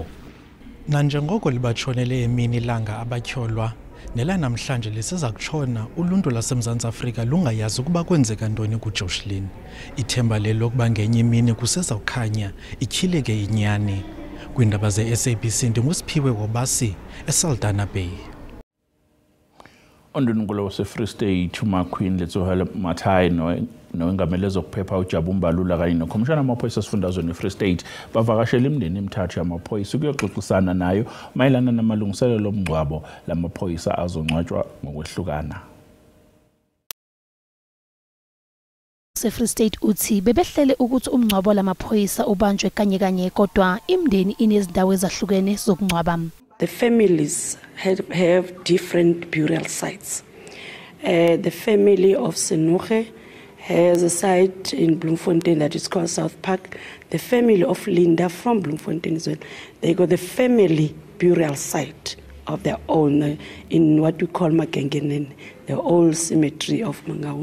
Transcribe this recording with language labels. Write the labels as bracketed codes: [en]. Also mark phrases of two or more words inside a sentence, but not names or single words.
[xh] Nanjengoko libatshonele emini ilanga abatyholwa nelanamhlanje liseza kutshona uluntu laseMzantsi Afrika lungayazi ukuba kwenzeka ntoni kuJocelyn. Ithemba lelokuba ngenye imini kuseza kukhanya ityhileke inyani. Kwindaba ze-SABC ndinguSiphiwe Wobasi eSaldanha Bay. [zu] Undunankulu wase-Free State uMaqueen Letsoha Mathayi nowengamele zokuphepha uJabu Mbalula kanye nokhomishana amaphoyisa esifundazweni eFree State bavakashela imindeni emithathu yamaphoyisa ukuyoxoxisana nayo mayelana namalungiselelo omngcwabo lamaphoyisa azongcwatshwa ngokwehlukana. Free State uthi bebehlele ukuthi umngcwabo lamaphoyisa ubanjwe kanye kodwa imindeni inezindawo ezahlukene zokungcwaba. [en] The families have different burial sites. The family of Senukhe has a site in Bloemfontein that is called South Park. The family of Linda from Bloemfontein as well. They got the family burial site of their own in what we call Makengenen, the old cemetery of Mangaung.